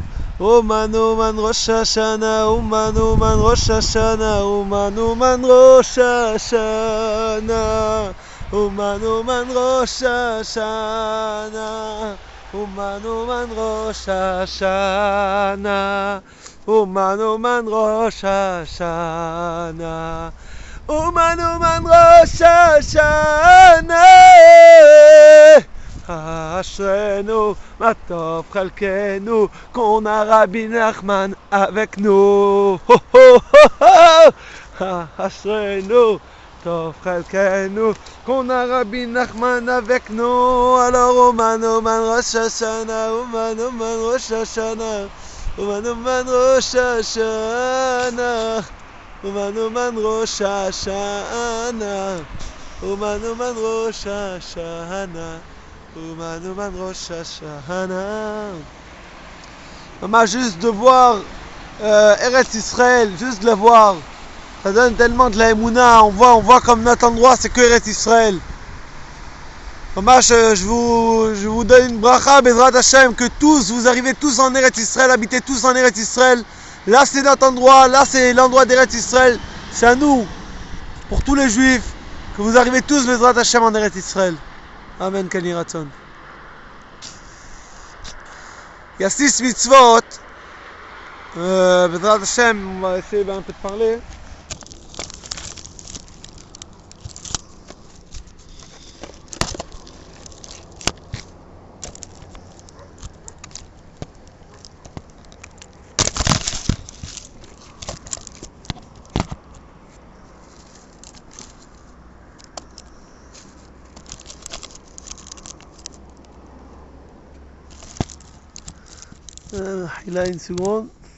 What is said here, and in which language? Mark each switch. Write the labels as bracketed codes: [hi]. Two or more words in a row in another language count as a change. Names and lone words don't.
[he] אומן אומן ראש השנה, אומן אומן ראש השנה, אומן אומן ראש השנה, אומן אומן ראש השנה, אומן אומן ראש השנה, אומן אומן ראש השנה, אומן אומן ראש השנה. אשרינו מה טוב חלקנו [fr] qu'on a Rabbi Nachman avec nous. [he] אשרינו טוב חלקנו [fr] qu'on a Rabbi Nachman avec nous. Alors [he] אומן אומן ראש השנה, אומן אומן ראש השנה, אומן אומן ראש השנה, אומן אומן ראש השנה, אומן אומן ראש השנה, אומן אומן ראש השנה. [fr] Maman, juste de voir Eretz Israël, juste de le voir, ça donne tellement de la émouna. On voit comme notre endroit c'est que Eretz Israël. Maman, je vous donne une bracha [he] בעזרת השם, [fr] que tous, vous arrivez tous en Eretz Israël, habitez tous en Eretz Israël. Là c'est notre endroit, là c'est l'endroit d'Eretz Israël, c'est à nous, pour tous les juifs, que vous arrivez tous [he] בעזרת השם [fr] en Eretz Israël. [he] אמן, כן יהי רצון. [fr] Il y a 6 mitzvot. [he] בעזרת השם, [fr] on va essayer un peu de parler. Il a une seconde.